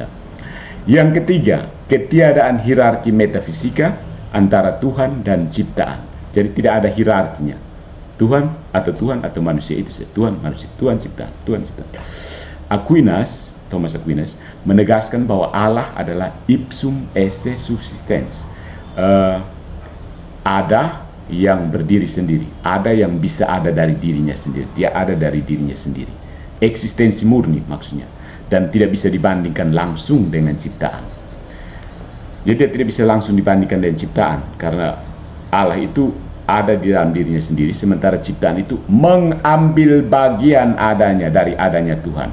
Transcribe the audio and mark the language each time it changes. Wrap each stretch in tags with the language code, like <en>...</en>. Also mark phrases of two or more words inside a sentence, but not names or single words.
<id>Yang ketiga, ketiadaan hierarki metafisika antara Tuhan dan ciptaan. Jadi tidak ada hierarkinya. Tuhan atau manusia itu saja. Tuhan, manusia, Tuhan ciptaan. Thomas Aquinas menegaskan bahwa Allah adalah</id> <la>ipsum esse subsistens.</la> <id>Ada yang berdiri sendiri, ada yang bisa ada dari dirinya sendiri. Dia ada dari dirinya sendiri. Eksistensi murni maksudnya. Dan tidak bisa dibandingkan langsung dengan ciptaan. Jadi dia tidak bisa langsung dibandingkan dengan ciptaan karena Allah itu ada di dalam dirinya sendiri, sementara ciptaan itu mengambil bagian adanya dari adanya Tuhan.</id>